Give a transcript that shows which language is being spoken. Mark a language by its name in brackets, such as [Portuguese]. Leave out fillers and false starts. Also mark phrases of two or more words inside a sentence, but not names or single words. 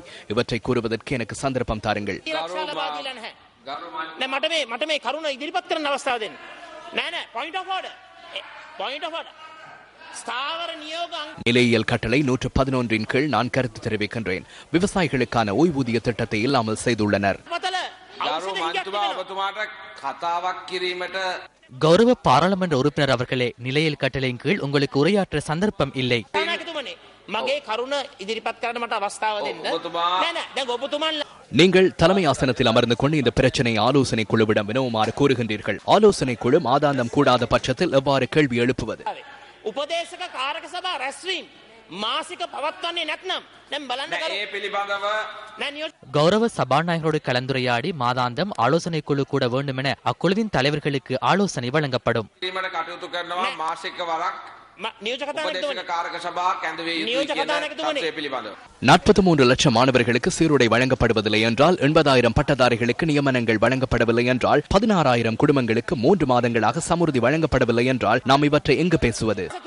[Tamil] இவற்றை கூறுவதற்கு எனக்கு சந்தர்ப்பம் தாருங்கள். நிலையியல் கட்டளை 111 கீழ் நான் கருத்து தெரிவிக்கின்றேன். விவசாயிகளுக்கான ஓய்வூதிய திட்டத்தை இல்லாமல் செய்துள்ளனர். கௌரவ பாராளுமன்ற உறுப்பினர் அவர்களே, நிலையியல் கட்டளையின் கீழ் உங்களுக்கு உரையாற்ற சந்தர்ப்பம் இல்லை. [Sinhala] මගේ කරුණ ඉදිරිපත් කරන්න මට අවස්ථාව දෙන්න. නෑ නෑ දැන් ඔබතුමන් [Tamil] நீங்கள் தலைமை ஆசனத்தில் அமர்ந்து கொண்டு இந்த பிரச்சனை ஆலோசனை குழுவிடம் வினவுமாறு கூறுகின்றீர்கள். ஆலோசனை குழு மாதாந்தம் கூடாத பட்சத்தில் எவ்வாறு கேள்வி எழுப்புவது? [Sinhala] උපදේශක කාරක සභා රැස්වීම මාසික පවත්වන්නේ නැත්නම් දැන් බලන්න [Tamil] கௌரவ சபாநாயகரோடு கலந்துரையாடி மாதாந்தம் ஆலோசனை குழு கூட வேண்டும் என அக்குழுவின் தலைவர்களுக்கு ஆலோசனை வழங்கப்படும். $43 லட்சம் மாணவர்களுக்கு சீருடை வழங்கப்படுவதில்லை என்றால் 80,000 பட்டதாரிகளுக்கு நியமனங்கள் வழங்கப்படவில்லை என்றால் 16,000 குடும்பங்களுக்கு 3 மாதங்களாக சமுர்தி வழங்கப்படவில்லை என்றால் நாம் இவற்றை எங்கு பேசுவது?